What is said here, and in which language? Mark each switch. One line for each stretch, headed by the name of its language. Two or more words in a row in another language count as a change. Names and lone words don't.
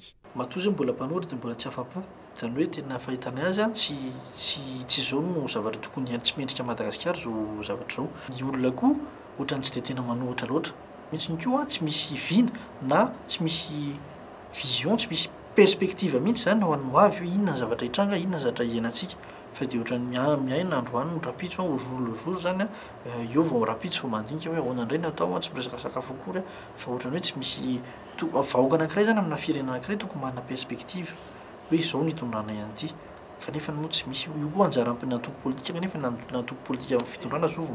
Malagasy: Matoa mbola mpanoratra mbola tsy afa-po zany hoe tena fahitana azy tsy zao no zavatra tokony tsy mendrika Madagasikara zao zavatra zao. Ny olona koa ohatrany tsy dia tena manohitra loatra mihitsy koa tsy misy vina na tsy misy vision tsy misy perspektiva mihitsy zany ho an'ny avy hoe inona zavatra hitranga inona zavatra hiainantsika fa dia ohatrany miaina androany no rapitso au
French: jour le jour
Malagasy: zany eo vao rapitso vao mandinika hoe ahoana indray natao tsy miresaka sakafo akory fa ohatrany hoe tsy misy vahoaka anankiray zany amina firenena anankiray tokony manana perspektiva hoe izao ny hitondrana ihany ity kanefa moa tsy misy io koa anjaran'ny natoko politika kanefa natoko politika amin'ny fitondrana zao vao